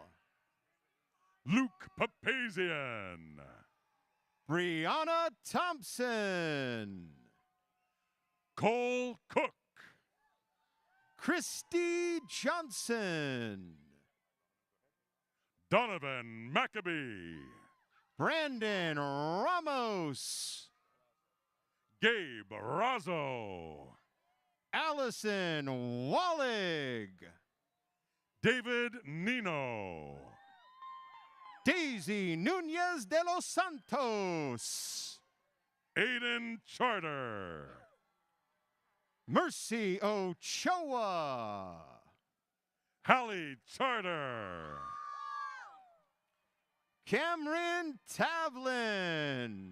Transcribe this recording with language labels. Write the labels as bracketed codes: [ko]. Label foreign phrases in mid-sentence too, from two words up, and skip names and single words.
[en] Luke Papazian. Brianna Thompson. Cole Cook. Christy Johnson. Donovan Maccabee. Brandon Ramos. Gabe Razzo. Allison Wallig. David Nino. Daisy Nunez de los Santos. Aiden Charter. Mercy Ochoa. Hallie Charter. Cameron Tavlin.